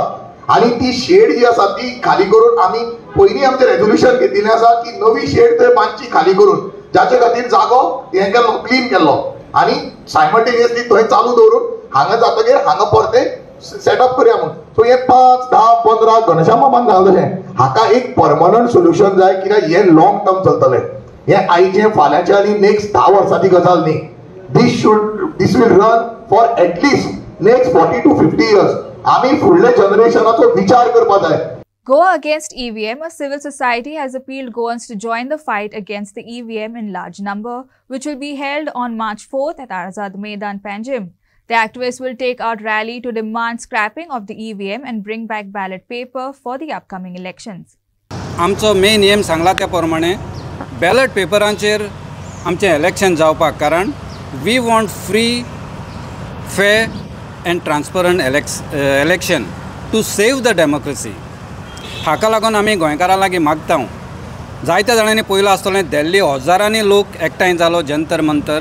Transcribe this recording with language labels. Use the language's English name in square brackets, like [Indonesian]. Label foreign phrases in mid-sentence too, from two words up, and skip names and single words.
[Konkani] आणि ती शेड जी आसा ती खाली करून आमी पयलीं आमचें रेजोल्युशन घेतिल्लें आसा की नवी शेड थंय बांदची खाली करून, जाचे खातीर जागो हें केल्लो क्लीन केल्लो आणि सायमल्टेनियसली थंय चालू दवरून हांगा जातकीर हांगा परते सेटअप करया म्हणून. सो हे 5, 10, 15 घनश्याम मामान घालता तशें हाका एक परमनंट सोल्युशन जाय, कित्याक हे [English] long term [Konkani] चलतलें. हे आयचे फाल्यांचे आनी नेक्स्ट 10 वर्सांची गजाल न्ही. [English] this will run for at least next 40 to 50 years. [Konkani] आमी फुडले जनरेशनाचो विचार करपा जाय. [English] Goa against EVM, a civil society has appealed Goans to join the fight against the EVM in large number, which will be held on March 4th at Azad Maidan, Panjim. The activists will take out rally to demand scrapping of the EVM and bring back ballot paper for the upcoming elections. [Konkani] आमचो [English] main aim [Konkani] सांगला त्या प्रमाणे बॅलट पेपरांचेर आमचें इलेक्शन जावपाक, कारण [English] we want free, fair and transparent election to save the democracy. [Konkani] हाका लागून आमी गोंयकारां लागीं मागता. जायत्या जाणांनी पयलो आसतलें दिल्ली हजारांनी लोक एकठांय जालो जंतर मंतर.